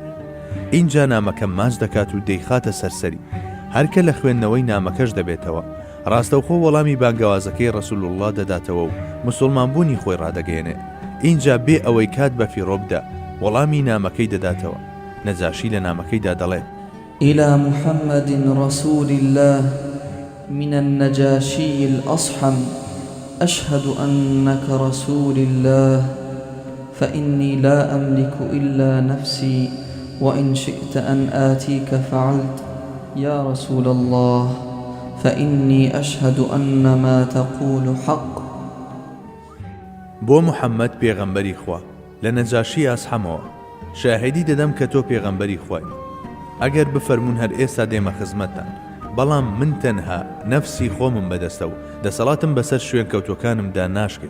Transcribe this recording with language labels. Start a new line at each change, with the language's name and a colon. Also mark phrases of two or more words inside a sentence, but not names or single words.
Central Kurdish: اینجا نامەکە ماچ دەکات و دەیخاتە سەرسەری. هەرکە لە خوێندنەوەی نامەکەش دەبێتەوە. ڕاستەوخۆ وەڵامی بانگەوازەکەی
Arabic: ڕەسوول الله
Central Kurdish: دەداتەوە و موسڵمانبوونی خۆی ڕادەگەێنێ. اینجا بێ ئەوەی کات بە فیڕۆ بدە وەڵامی نامەکەی دەداتەوە. نەجاشی لە نامەکەیدا دەڵێت:
Arabic: إلى محمد رسول الله من النجاشي الأصحم أشهد أنك رسول الله فإني لا أملك إلا نفسي وإن شئت أن آتيك فعلت يا رسول الله فإني أشهد أن ما تقول حق.
Central Kurdish: بۆ محەممەد پێغەمبەری خوا لە نەجاشی ئەسحەمەوە شاهدی دەدەم کە تۆ پێغەمبەری خوای. ئەگەر بفەرمون هەر ئێستا دێمە خزمەتتان، بەڵام من تەنها نەفسی خۆمم بەدەستە و دەسەڵاتم بەسەر شوێن کەوتوەکانمدا ناشکێت.